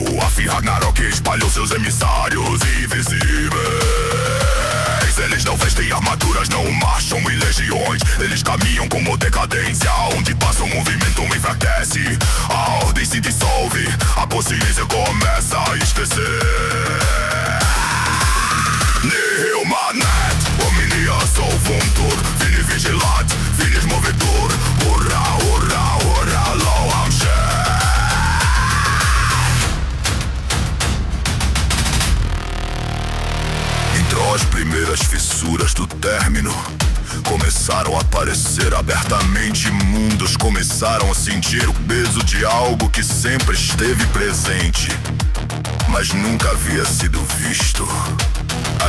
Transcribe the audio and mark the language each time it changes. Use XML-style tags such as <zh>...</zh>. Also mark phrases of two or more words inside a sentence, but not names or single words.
<pt>A fim Ragnarok espalhou seus emissários invisíveis. Eles não vestem armaduras, não marcham em legiões. Eles caminham como decadência. Onde passa o movimento enfraquece. A ordem se dissolve, a consciência começa a esquecer.</pt> <la>Nihil manet, omnia solvuntur. Finis vigilat, finis movetur. Hurra, hurra, hurra, loam shen.</la> <pt>Então as primeiras fissuras do término começaram a aparecer abertamente. Mundos começaram a sentir o peso de algo que sempre esteve presente, mas nunca havia sido visto.</pt>